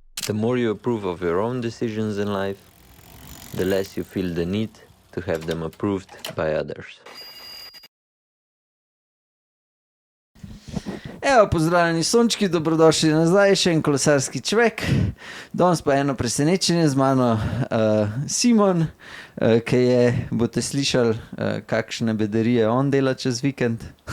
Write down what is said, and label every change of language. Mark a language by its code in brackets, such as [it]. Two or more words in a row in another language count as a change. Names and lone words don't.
[en] The more you approve of your own decisions in life, the less you feel the need to have them approved by others. [sl] Evo, pozdravljeni sončki, dobrodošli nazaj, še en kolesarski čvek. Danes pa eno presenečenje z mano Simon, ki je, boste slišali, kakšne bedarije on dela čez vikend.